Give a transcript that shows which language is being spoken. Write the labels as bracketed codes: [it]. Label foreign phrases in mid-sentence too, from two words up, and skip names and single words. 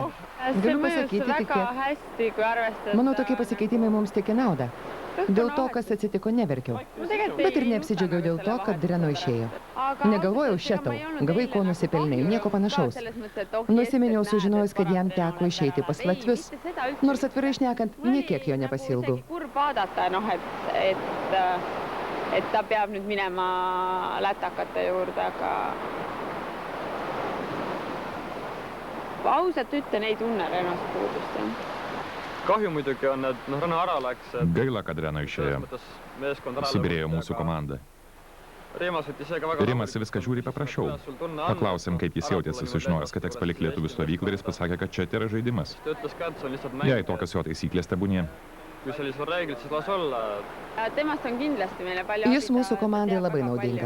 [lt] Galiu pasakyti tik tiek. Manau, tokie pasikeitimai mums teikia naudą. Dėl to, kas atsitiko, neverkiau. Bet ir neapsidžiaugiau dėl to, kad Dreno išėjo. Negalvojau, šetau, gavai ko nusipelnai, nieko panašaus. Nusiminiau sužinojus, kad jam teko išeiti pas latvius. Nors atvirai šnekant, niekiek jo nepasilgau. [et] Et ta peab nüüd minema lätakate juurde, aga ausalt ütlen, ei tunne Renost puudust. Kahju muidugi on, et Rene ära läks. [lt] Gaila, kad Reno išėjo. Subirėjo mūsų komandą. Rimas viską žiūri paprašiau. Paklausėm, kaip jis jautėsi sužinojęs, kad teks palikti lietuvių stovyklą ir jis pasakė, kad čia yra žaidimas. Jei tokios jo taisyklės tebūnie. Jis mūsų komandai labai naudingas.